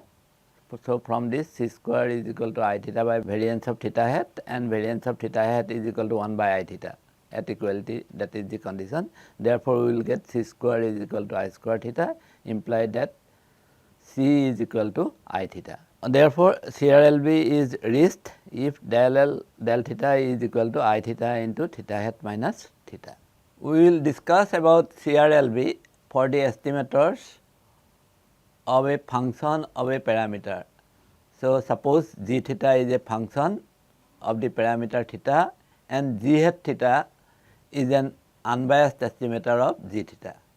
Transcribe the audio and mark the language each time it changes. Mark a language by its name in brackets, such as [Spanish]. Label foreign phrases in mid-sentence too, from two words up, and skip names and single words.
[English] So, from this C square is equal to I theta by variance of theta hat, and variance of theta hat is equal to 1 by I theta at equality, that is the condition. Therefore, we will get C square is equal to I square theta, imply that C is equal to I theta. Therefore, CRLB is reached if del L del theta is equal to I theta into theta hat minus theta. We will discuss about CRLB for the estimators of a function of a parameter. So, suppose g theta is a function of the parameter theta and g hat theta is an unbiased estimator of g theta.